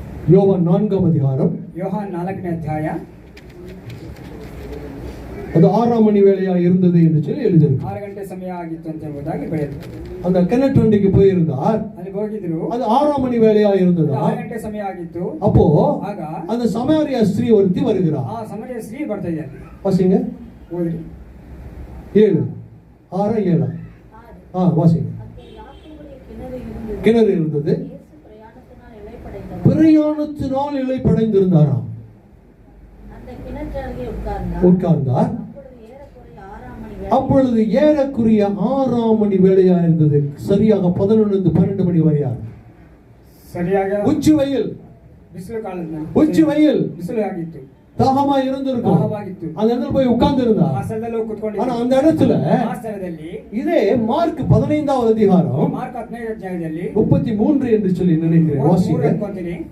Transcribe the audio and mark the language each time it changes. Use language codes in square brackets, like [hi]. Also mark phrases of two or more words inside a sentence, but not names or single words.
[ta] யோவான் 4ஆம் அதிகாரம். [kn] யோவான் 4ನೇ ಅಧ್ಯಾಯ. [ta] அது 6ஆம் மணி வேளையா இருந்தது என்று சொல்லி எழுதிருக்கு. [kn] 6 ಗಂಟೆ ಸಮಯ ಆಗಿತ್ತು ಅಂತ ಎಂಬುದಾಗಿ ಬರೆದಿದೆ. [ta] அந்த கிணற்றண்டிக்கு போயிருந்தார். [kn] ಅಲ್ಲಿ ಹೋಗಿದ್ರು. [ta] அது 6ஆம் மணி வேளையா இருந்தது. [kn] 6 ಗಂಟೆ ಸಮಯ ಆಗಿತ್ತು. [ta] அப்போ [kn] ಆಗ [ta] அந்த சமாரிய ஸ்திரீ ஒருத்தி வருகிறார். [kn] ಆ ಸಮರಿಯ ಸ್ತ್ರೀ ಬರ್ತಾ ಇದ್ದಾರೆ. [ta] வாசிங்க. [kn] ಓದಿರಿ. [ta] 7 6 7. வாசிங்க. கிணறு இருந்தது. பிரயாணத்தினால் இளைப்படைந்திருந்தாராம். உட்கார்ந்தார். அப்பொழுது ஏறக்குறைய 6ஆம் மணி வேளையா இருந்தது. சரியாக 11 12 மணி வரையா. சரியாக உச்சி வெயில். [kn] ಬಿಸಿಲು ಕಾಲದಲ್ಲಿ [ta] உச்சி வெயில். [kn] ಬಿಸಿಲು ಆಗಿತ್ತು. [ta] தாகமா இருந்திருக்கும். [kn] தாகವಾಗಿತ್ತು. [ta] அந்த இடத்துல போய் உட்கார்ந்து இருந்தா. [kn] ಆ ಸ್ಥಳದಲ್ಲಿ ಹೋಗಿ ಕೂತ್ಕೊಂಡಿದ್ದ. [ta] ஆனா அந்த இடத்துல [kn] ಆ ಸ್ಥಳದಲ್ಲಿ [ta] இதே மார்க் 15ஆவது அதிகாரம் [kn] ಮಾರ್ಕ್ 15ನೇ ಅಧ್ಯಾಯದಲ್ಲಿ [ta] 33 என்று சொல்லி நினைக்கிறேன். வாசிங்க.